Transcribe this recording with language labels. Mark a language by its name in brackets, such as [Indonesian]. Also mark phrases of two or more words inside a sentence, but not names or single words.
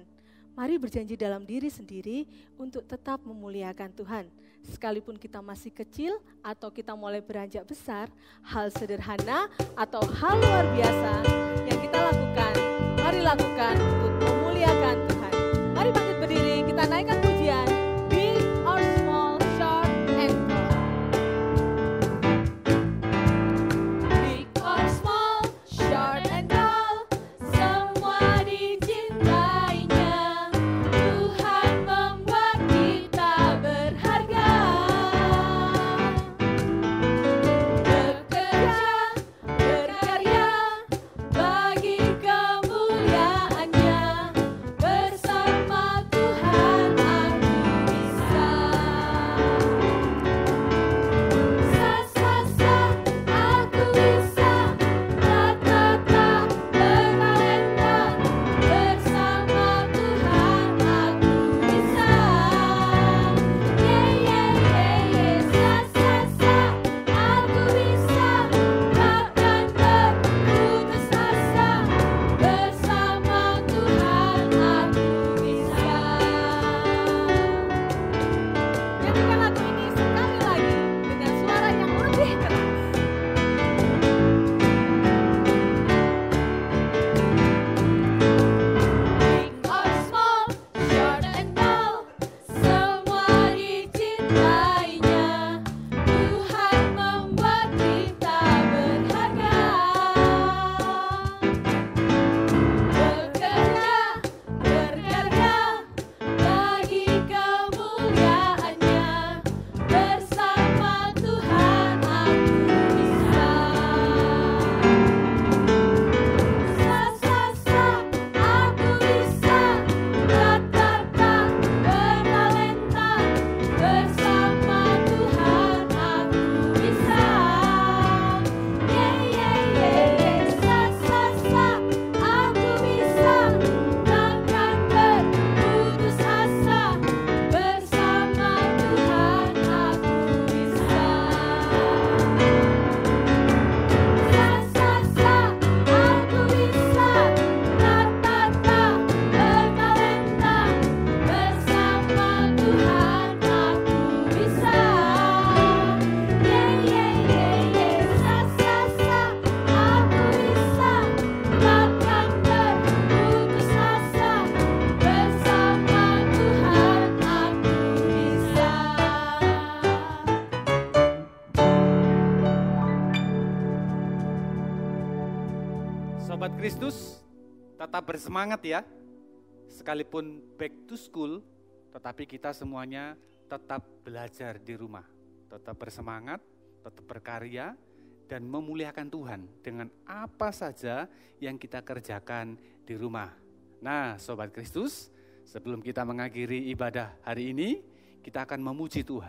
[Indonesian] Mari berjanji dalam diri sendiri untuk tetap memuliakan Tuhan. Sekalipun kita masih kecil atau kita mulai beranjak besar, hal sederhana atau hal luar biasa yang kita lakukan, mari lakukan untuk memuliakan Tuhan. Mari bangkit berdiri, kita naikkan pujian. [English] Big or small, short and tall. Big or small, short and tall, [Indonesian] semua dicintainya. Tuhan membuat kita berharga. Bekerja, berkarya, bagi kemuliaannya. Bersama Tuhan aku bisa. Sa sa sa, aku bisa. Ta ta ta, bertalenta. Bersama Tuhan aku bisa. Ye ye ye ye, sa sa sa, aku bisa. Takkan berputus asa. Bersama Tuhan aku bisa. Nyanyikan lagu ini sekali lagi dengan suara yang lebih keras. [English] Big or small, short and tall, [Indonesian] semua dicintainya. Tuhan membuat kita berharga. Bekerja, berkarya, bagi kemuliaannya. Bersama Tuhan aku bisa. Sa sa sa, aku bisa. Ta ta ta, bertalenta. Bersama Tuhan aku bisa. Ye ye ye ye, sa sa sa, aku bisa. Takkan berputus asa. Bersama Tuhan aku bisa. Sa sa sa, aku bisa. Ta ta ta, bertalenta. Bersama Tuhan aku bisa. Ye ye ye ye, sa sa sa, aku bisa. Takkan berputus asa. Bersama Tuhan aku bisa. Sobat Kristus, tetap bersemangat ya. Sekalipun [English] back to school, [Indonesian] tetapi kita semuanya tetap belajar di rumah. Tetap bersemangat, tetap berkarya, dan memuliakan Tuhan dengan apa saja yang kita kerjakan di rumah. Nah, Sobat Kristus, sebelum kita mengakhiri ibadah hari ini, kita akan memuji Tuhan.